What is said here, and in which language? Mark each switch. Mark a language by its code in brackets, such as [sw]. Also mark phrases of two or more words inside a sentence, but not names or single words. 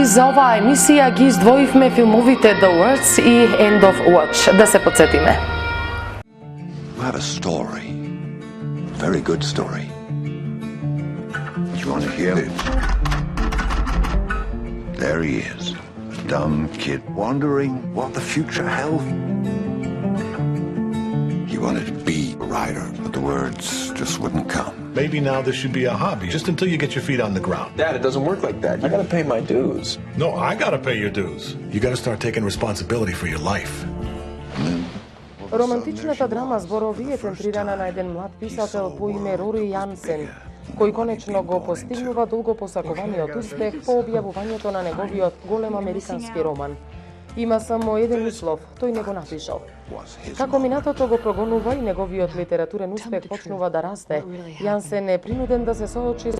[mk] за оваа емисија ги издвоивме филмовите The Words и End of Watch. Да се подсетиме. [en] You have a story. A very good story. You want to hear it? There he is. A dumb kid wondering what the future held. He wanted to be a writer, but the words just wouldn't come. Maybe now this should be a hobby, just until you get your feet on the ground. Dad, it doesn't work like that. I gotta pay my dues. No, I gotta pay your dues. You gotta start taking responsibility for your life. [mk] Романтичната драма зборови е центрирана на еден млад писател по име Рори Јансен, кој конечно го постигнува долго посакуваниот успех по објавувањето на неговиот голем американски роман. Има само еден услов, тој не го напишал. Како минатото го прогонува и неговиот литературен успех почнува да расте, Јансен е принуден да се соочи